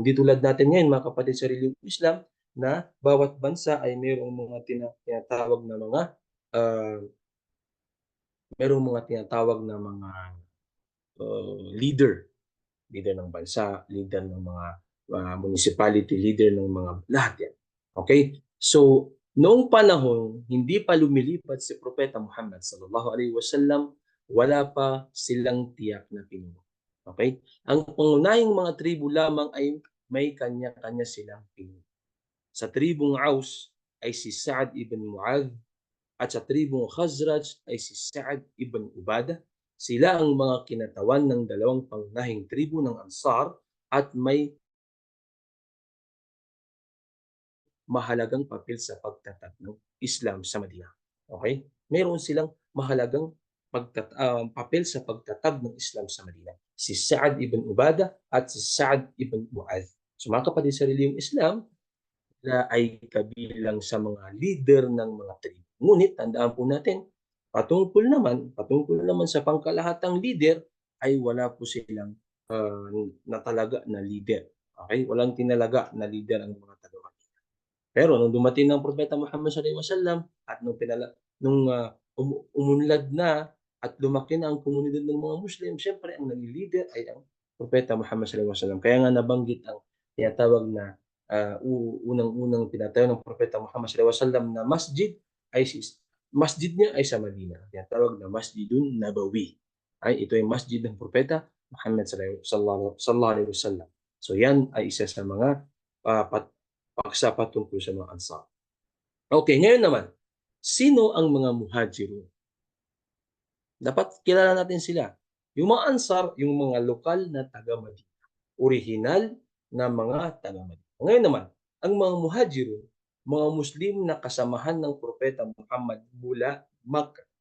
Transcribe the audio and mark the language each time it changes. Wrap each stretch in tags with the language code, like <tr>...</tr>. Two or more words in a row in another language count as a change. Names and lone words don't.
<tl>Hindi tulad natin ngayon, mga kapatid sa reliyong Islam, na bawat bansa ay mayroong mga tinatawag na mga uh, mayroong mga tinatawag na mga leader ng bansa, leader ng mga municipality, leader ng mga lahat yan. Okay? So, noong panahon, hindi pa lumilipat si Propeta Muhammad</tl> <ar>صلى الله عليه وسلم,</ar> <tl>wala pa silang tiyak na pinuno. Okay? Ang pangunahing mga tribu lamang ay may kanya-kanya silang pinuno. Sa tribong Aus ay si Sa'ad ibn Mu'adh, at sa tribong Khazraj ay si Sa'ad ibn Ubadah. Sila ang mga kinatawan ng dalawang pangunahing tribu ng Ansar at may mahalagang papel sa pagtatag ng Islam sa Madina. Okay? Meron silang mahalagang papel sa pagtatag ng Islam sa Madina. Si Sa'ad ibn Ubadah at si Sa'ad ibn Mu'adh. So mga kapatid sa reliyong Islam, na ay kabilang sa mga leader ng mga tribu. Ngunit tandaan po natin, patungkol naman sa pangkalahatang leader ay wala po silang natalaga na leader. Okay? Walang tinalaga na leader ang mga taga-Madina. Pero nung dumating ng Propeta Muhammad</tl> <ar>صلى الله عليه وسلم</ar> <tl>at nung umunlad na at lumaki na ang komunidad ng mga Muslim, siyempre ang naging leader ay ang Propeta Muhammad</tl> <ar>صلى الله عليه وسلم.</ar> <tl>Kaya nga nabanggit ang tinatawag na unang-unang pinatayo ng Propeta Muhammad</tl> <ar>صلى الله عليه وسلم</ar> <tl>na masjid niya ay sa Madina. Tinatawag na Masjidun Nabawi. Ito ay masjid ng Propeta Muhammad</tl> <ar>صلى الله عليه وسلم.</ar> <tl>So yan ay isa sa mga paksa patungkol sa mga Ansar. Okay, ngayon naman, sino ang mga Muhajirun? Dapat kilala natin sila. Yung mga Ansar, yung mga lokal na taga-Madina. Original na mga taga-Madina. Ngayon naman, ang mga Muhajirun, mga Muslim na kasamahan ng Propeta Muhammad mula Makkah.</tl>